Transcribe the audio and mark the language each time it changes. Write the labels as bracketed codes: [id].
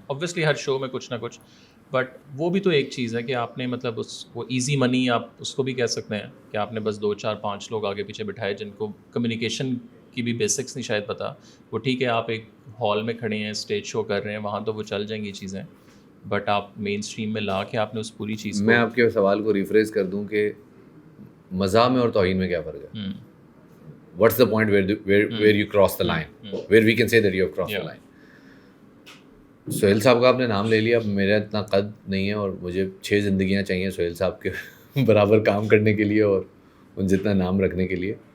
[ur] Obviously ہر شو میں کچھ نہ کچھ، بٹ وہ بھی تو ایک چیز ہے کہ آپ نے مطلب وہ ایزی منی آپ اس کو بھی کہہ سکتے ہیں کہ آپ نے بس 2 4 5 لوگ آگے پیچھے بٹھائے جن کو کمیونیکیشن کی بھی بیسکس نہیں شاید پتہ. وہ ٹھیک ہے آپ ایک ہال میں کھڑے ہیں اسٹیج شو کر رہے ہیں وہاں تو وہ چل جائیں گی چیزیں، بٹ آپ مین اسٹریم میں لا کے آپ نے اس پوری چیز کو. میں آپ کے سوال کو ریفریز کر دوں کہ مزاح میں اور توہین میں کیا فرق ہے؟ [en] What's the point where you cross the line, where we can say that you have crossed the line. [ur] Sohail صاحب کا آپ نے نام لے لیا. اب میرا اتنا قد نہیں ہے اور مجھے 6 زندگیاں چاہیے سہیل صاحب کے برابر کام کرنے کے لیے اور ان جتنا نام رکھنے کے لیے.